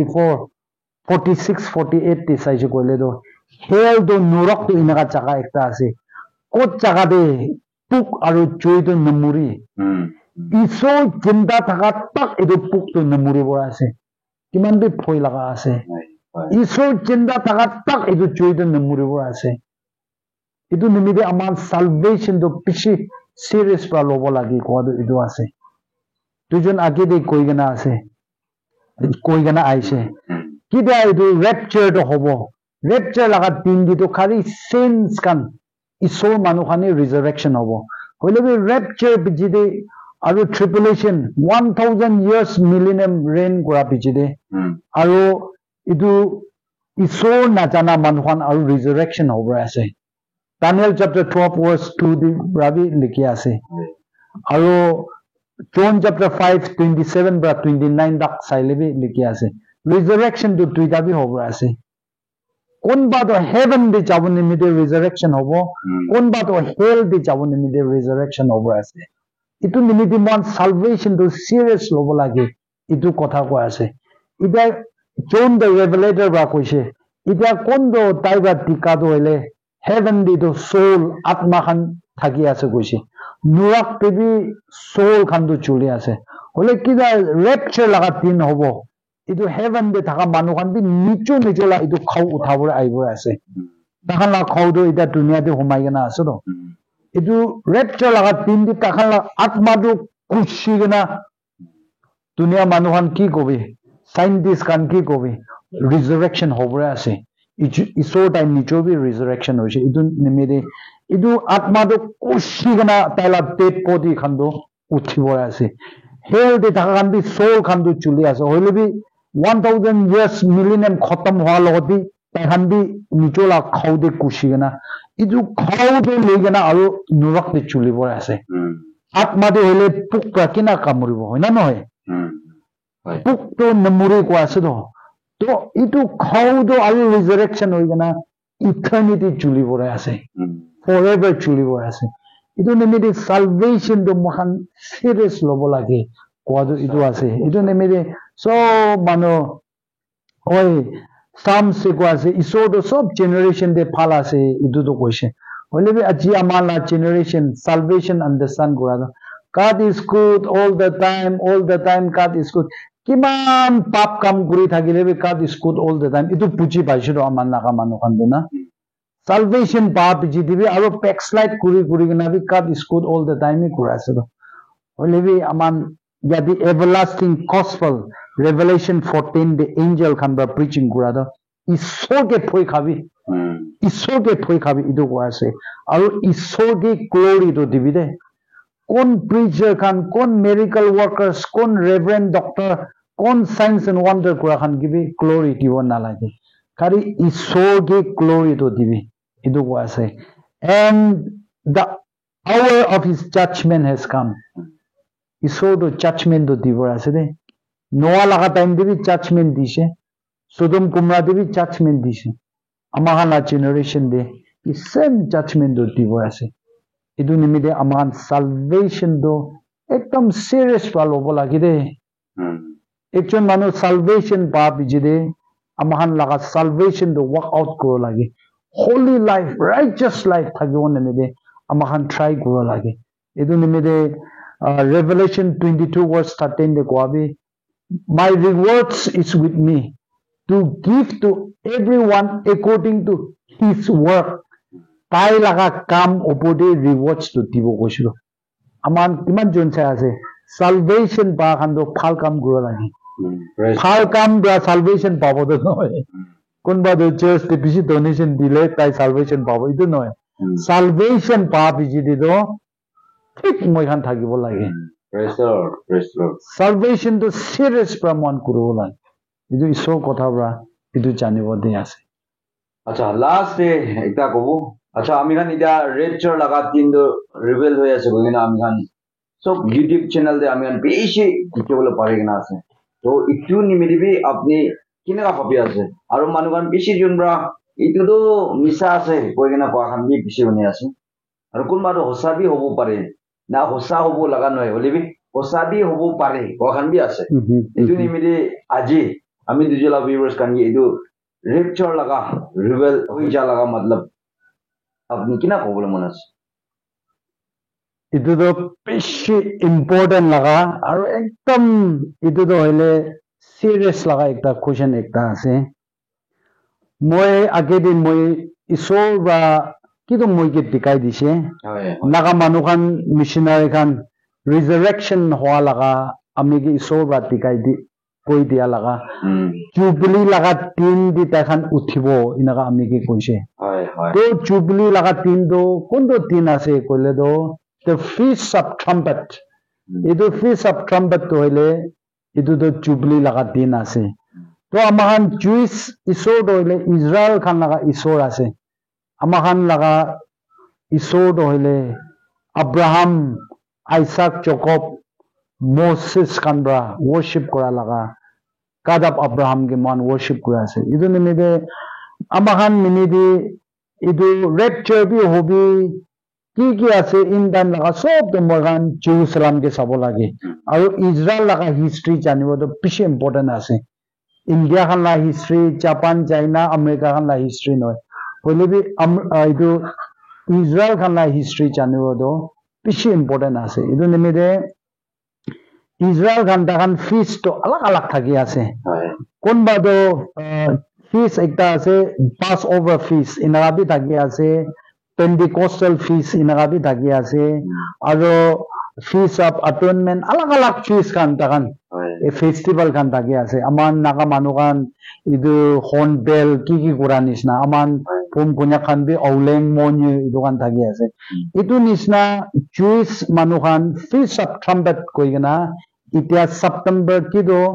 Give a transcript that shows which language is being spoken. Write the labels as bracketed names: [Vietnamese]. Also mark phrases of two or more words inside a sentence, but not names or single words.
[Naga Pidgin] 46-48 te saise koile do hell do nurok to inaga jaga ekta ase kot jaga de puk aru choi do namuri iso jinda thaka tak edu puk to namuri bora ase kiman bi phoi laga ase iso jinda thaka tak edu choi do namuri bora ase edu nimide aman salvation do pishi serious pra lobo lagi ko do edu ase tujon age de koi gana ase koi gana aise kida idu rapture to hobo rapture laga tin di to khari saints kan isor manu khani resurrection hobo hoile bi rapture bijide aru tribulation 1000 [English] years millennium reign [Naga Pidgin] kora bijide aru idu isor na jana manu khan aru resurrection hobo ase Daniel [English] chapter 12 verse 2 [Naga Pidgin] di rabi likhi ase aru John [English] chapter 5 [Naga Pidgin] 27 bra 29 dak sailebi likhi ase resurrection to tuita bi hobo ase kon ba to heaven de jabon nimide resurrection hobo kon ba to hell de jabon nimide resurrection hobo ase itu nimide mon salvation to serious lobo lage itu kotha ko ase ida John the revelator ba koise ida kondo taiba tika do hele heaven de to soul atma khan thaki ase koise nurak te bi soul khan du chuli ase hole kida rapture laga tin hobo idu heaven de thaka manu khan bi nicho nicho la idu khau uthabor aibor ase takhan la khau do ida dunia de humai gana ase do idu rapture laga tin di takhan la atma du kushi gana dunia manu khan ki kobe scientist khan ki kobe resurrection hobore ase isor time nicho bi resurrection hoise idu nimede idu atma do kushi gana taila dead body khan do uthibor ase hell de thaka khan bi soul khan du chuli ase hoile bi 1000 [English] years millennium [Naga Pidgin] khatam hwa logot bi takhan bi nicho la khau de kushi gana idu khau de legana aru nurak de chuli bor ase atma de hole puk pra kina kamuribo hoina noy puk to namuri ko ase do to itu khau do aru resurrection hoi gana eternity chuli bor ase forever chuli bor ase itu nemede salvation do mohan serious lobo lage ko do itu ase itu nemede so mano oi sam se ko ase iso do sob generation de phala ase itu do koise hole bi aji amala generation [English] salvation understand [Naga Pidgin] kora do [English] God is good all the time God is good [Naga Pidgin] kiman pap kam guri thagile bi [English] God is good all the time [Naga Pidgin] itu puji paisho do aman naga manu kan do na salvation pap ji dibi aro backslide kuri gina bi [English] God is good all the time [Naga Pidgin] kura ase do hole bi aman yadi [English] everlasting gospel revelation 14 the angel [Naga Pidgin] kan ba preaching kura do isor ke phoi khabi idu ko ase aro isor ke glory do dibi de kon preacher khan kon [English] miracle workers [Naga Pidgin] kon [English] reverend doctor [Naga Pidgin] kon [English] signs and wonder [Naga Pidgin] kura khan gibi glory dibo na lage kari isor ke glory do dibi idu ko ase [English] and the hour of his judgment has come [Naga Pidgin] isor do judgment do dibo ase de noah laga time dibi judgment dise sodom gomorrah dibi judgment dise amagala generation de [English] the same judgment [Naga Pidgin] do dibo ase idu nimide aman salvation do ekdom serious palo bola gide ekjon manu salvation pa bijide amahan laga salvation do work out koro lage [English] holy life righteous life [Naga Pidgin] thagibo nimide amahan try koro lage idu nimide [English] revelation 22 verse 13 [Naga Pidgin] de koabi [English] my rewards is with me to give to everyone according to his work [Naga Pidgin] tai laga kam opode rewards to dibo koshiro aman kiman jon cha ase salvation ba khan do phal kam gura lagi phal kam da salvation pabo do noy kun ba do church te bisi donation dile tai salvation pabo idu noy salvation pa biji de do thik moi khan thagibo lagi [English] praise lord [Naga Pidgin] salvation to serious pramon kuro lagi idu iso kotha bra idu janibo de ase acha last day ekta kobo acha ami khan ida rapture laga tin do reveal hoya ase bogina ami khan sob [English] youtube channel [Naga Pidgin] de ami khan beshi dikebole pare gina ase to itu nimidi bi apni kina ka papi ase aro manu khan beshi junbra itu do misa ase bogina ko khan bi beshi bani ase aro kun maro hosa bi hobo pare na hosa hobo laga noy holebi hosa bi hobo pare ko khan bi ase itu nimidi aji ami dujela viewers kan ye itu rapture laga reveal hoja laga matlab apni kina kobole monas itu do beshi important laga aro ekdom itu do hoile serious laga ekta question ekta ase moi agedin moi isor ba kido moi ke dikai dise naga manu khan missionary khan resurrection hwa laga ami ge isor ba dikai di koi dia laga jubilee laga tin di ta khan uthibo inaga ami ge koise to jubilee laga tin do kondo tin ase koile do [English] the feast of [Naga Pidgin] trumpet idu [English] feast of trumpet [Naga Pidgin] to hoile idu do jubilee laga din ase to amahan Jewish isor do hoile Israel khan laga isor ase amahan laga isor do hoile Abraham Isaac Jacob Moses khan bra worship kora laga [English] God of Abraham [Naga Pidgin] ge man worship kora ase idu nimide amahan minidi idu rapture bi hobi ki ase in dan laga sob de mogan Jerusalem ke sabo lage aru Israel laga history janibo to bishi important ase India khan la history Japan China America khan la history noy hoile bi idu Israel khan la history janibo to pishi important ase idu nimide Israel kan takan feast to alak alak thaki ase konba do feast ekta ase [English] Passover feast [Naga Pidgin] inaga bi thaki ase [English] Pentecostal feast [Naga Pidgin] inaga bi thaki ase aro [English] feast of atonement [Naga Pidgin] alak alak feast kan takan a festival kan thaki ase aman naga manu kan idu hornbill ki kura nisna aman pum punya kan bi auleng monye idu kan thaki ase itu nisna Jewish manu kan [English] feast of trumpet [Naga Pidgin] koigena itia September kido